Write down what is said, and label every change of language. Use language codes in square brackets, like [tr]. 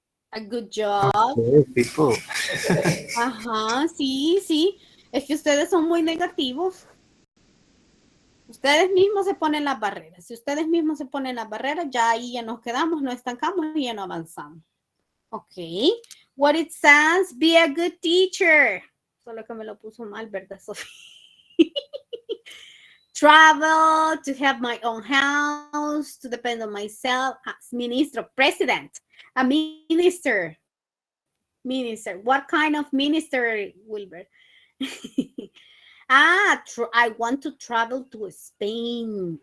[en] A good job. Okay, people. [es] Ajá, sí, sí. Es que ustedes son muy negativos. Ustedes mismos se ponen las barreras. Si ustedes mismos se ponen las barreras, ya ahí ya nos quedamos, nos estancamos y ya no avanzamos. [en] Ok. What it says, be a good teacher. [es] Solo que me lo puso mal, ¿verdad, Sofía? [en] Travel, to have my own house, to depend on myself as ministro, president, a minister. Minister, what kind of minister, Wilbur? I want to travel to Spain.